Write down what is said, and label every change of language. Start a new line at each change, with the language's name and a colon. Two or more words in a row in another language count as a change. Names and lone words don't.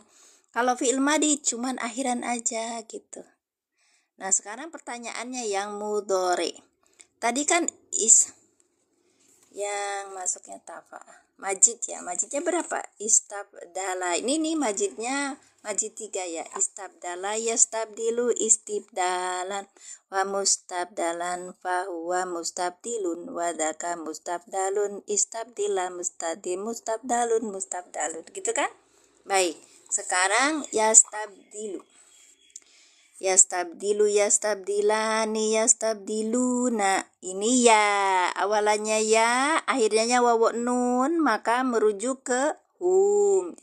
Indonesian: Kalau
Arabic: فعل ماضي
Indonesian: cuman akhiran aja gitu. Nah, sekarang pertanyaannya yang mudhari. Tadi kan yang masuknya tafa. Majidnya berapa? Istabdala. Ini nih majid 3 ya.
Arabic: استبدل يستبدل استبدالا ومستبدلا فهو مستبدل وذاك مستبدل استبدل مستبدل.
Indonesian: Gitu kan? Baik. Sekarang yastabdilu.
Arabic: يستبدلان، يستبدلون.
Indonesian: Ini ya, awalannya ya, akhirnya wawu nun, maka merujuk ke hum.